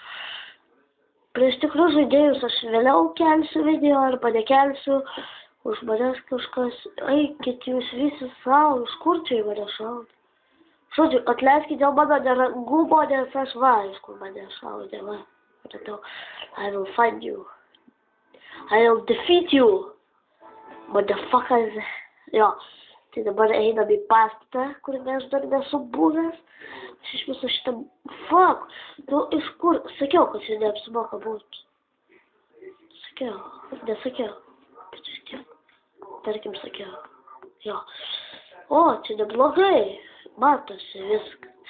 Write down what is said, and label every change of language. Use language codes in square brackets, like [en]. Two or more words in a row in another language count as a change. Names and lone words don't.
[lt] Prieš tikrus žaidėjus aš vėliau kelsiu video arba nekelsiu. Už manęs kažkas, eikit jūs visi savo, iš kur čia į mane šaudė. Žodžiu, atleiskit dėl mano nerangumo, nes aš va, iš kur mane šaudė, va. Pratau, [en] I will find you. I will defeat you. Motherfuckers. [lt] Jo, tai dabar einam į pastatą, kuriame aš dar nesu buvęs. Aš iš viso šitą, fuck, nu iš kur, sakiau, kad čia neapsimoka būti. Sakiau, nesakiau. Tarkim, sakiau, jo, o, čia neblogai, matosi viskas.